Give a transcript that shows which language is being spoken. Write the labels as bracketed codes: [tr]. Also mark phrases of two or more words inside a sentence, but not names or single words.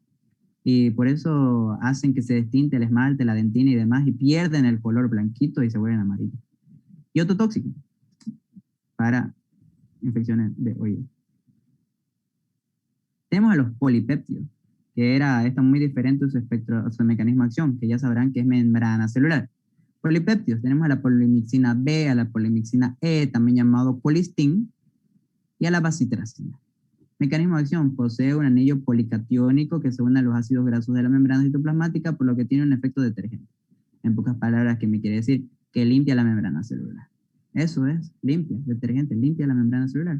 [es] Y por eso hacen que se destinte el esmalte, la dentina y demás, y pierden el color blanquito y se vuelven amarillos. Y otro tóxico para infecciones de oído. Tenemos a los polipéptidos, que esto muy diferente a su espectro, a su mecanismo de acción, que ya sabrán que es membrana celular. Polipéptidos, tenemos a la polimixina B, a la polimixina E, también llamado colistin, y a la bacitracina. Mecanismo de acción, posee un anillo policatiónico que se une a los ácidos grasos de la membrana citoplasmática, por lo que tiene un efecto detergente. En pocas palabras, ¿qué me quiere decir? Que limpia la membrana celular. Eso es, limpia, detergente, limpia la membrana celular.